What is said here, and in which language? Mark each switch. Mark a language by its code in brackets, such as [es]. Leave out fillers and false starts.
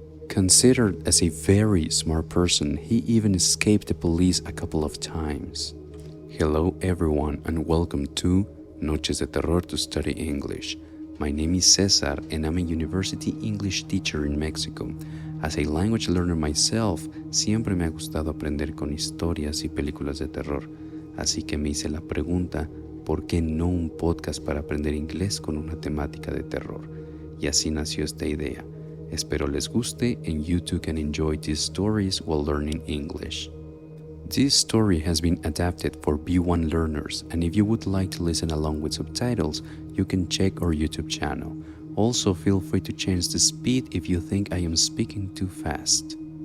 [en] Considered as a very smart person, he even escaped the police a couple of times. Hello everyone and welcome to Noches de Terror to Study English. My name is Cesar and I'm a university English teacher in Mexico. As a language learner myself, [es] siempre me ha gustado aprender con historias y películas de terror. Así que me hice la pregunta, ¿por qué no un podcast para aprender inglés con una temática de terror? Y así nació esta idea. Espero les guste [en] and you too can enjoy these stories while learning English. This story has been adapted for B1 learners, and if you would like to listen along with subtitles, you can check our YouTube channel. Also, feel free to change the speed if you think I am speaking too fast.